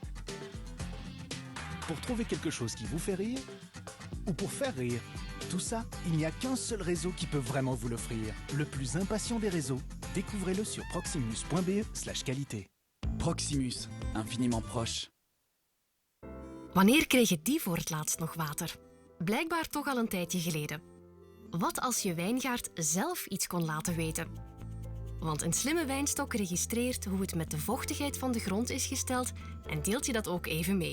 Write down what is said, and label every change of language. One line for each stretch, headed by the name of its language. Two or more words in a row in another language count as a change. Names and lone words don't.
French: Pour trouver quelque chose qui vous fait rire ou pour faire rire. Tout ça, il n'y a qu'un seul réseau qui peut vraiment vous l'offrir. Le plus impatient des réseaux. Découvrez-le sur proximus.be/qualité. Proximus, infiniment proche.
Dutch: Wanneer kreeg je die voor het laatst nog water? Blijkbaar toch al een tijdje geleden. Wat als je wijngaard zelf iets kon laten weten? Want een slimme wijnstok registreert hoe het met de vochtigheid van de grond is gesteld en deelt je dat ook even mee.